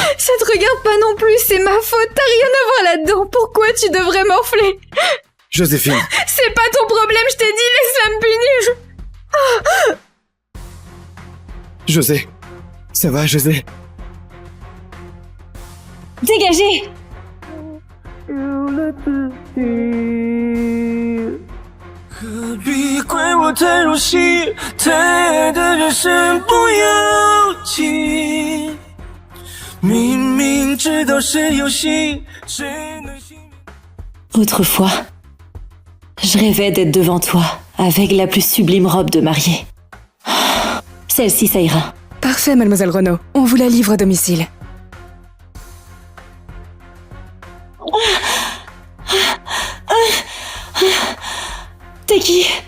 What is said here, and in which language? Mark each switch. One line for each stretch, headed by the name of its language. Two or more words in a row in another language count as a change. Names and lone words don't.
French: Ça te regarde pas non plus, c'est ma faute. T'as rien à voir là-dedans. Pourquoi tu devrais m'enfler? Joséphine. C'est pas ton problème, je t'ai dit, laisse-la me punir. José. Ça va, José? Dégagez!
Chinese: 何必怪我太入戏，太爱的人身不由己。明明知道是游戏，谁能幸免？
French: Autrefois, je rêvais d'être devant toi, avec la plus sublime robe de mariée. Celle-ci, ça ira. Parfait, mademoiselle Renaud. On vous la livre à domicile. T'es qui?